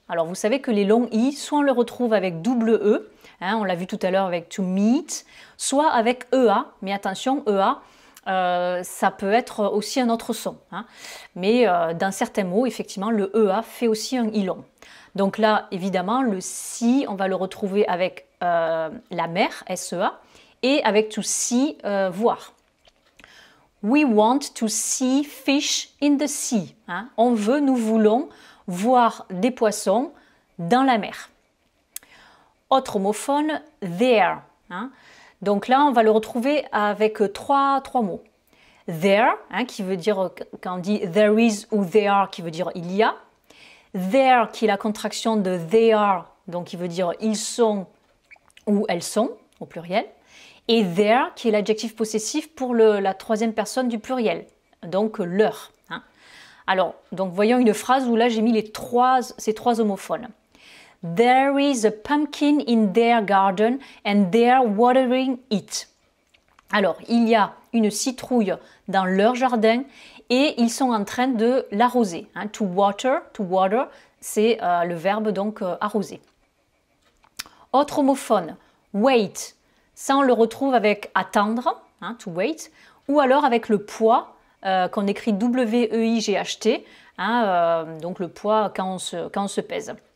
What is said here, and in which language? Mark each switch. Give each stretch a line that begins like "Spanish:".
French: Alors vous savez que les longs i, soit on le retrouve avec double e, hein, on l'a vu tout à l'heure avec to meet, soit avec ea, mais attention, ea, ça peut être aussi un autre son. Hein. Mais dans certains mots, effectivement, le ea fait aussi un i long. Donc là, évidemment, le si, on va le retrouver avec la mer, SEA, et avec to see, voir.
English: We want to see fish in the sea. Hein.
French: Nous voulons voir des poissons dans la mer. Autre homophone, there. Hein. Donc là, on va le retrouver avec trois mots. There, hein, qui veut dire, quand on dit there is ou there are, qui veut dire il y a. There, qui est la contraction de they are, donc qui veut dire ils sont ou elles sont, au pluriel. Et there, qui est l'adjectif possessif pour la troisième personne du pluriel, donc leur. Hein. Alors, donc voyons une phrase où là j'ai mis ces trois homophones.
English: There is a pumpkin in their garden and they're watering it.
French: Alors, il y a une citrouille dans leur jardin et ils sont en train de l'arroser. Hein. To water, c'est le verbe donc arroser. Autre homophone, wait. Ça, on le retrouve avec attendre, hein, to wait, ou alors avec le poids qu'on écrit W-E-I-G-H-T, hein, donc le poids quand on se pèse.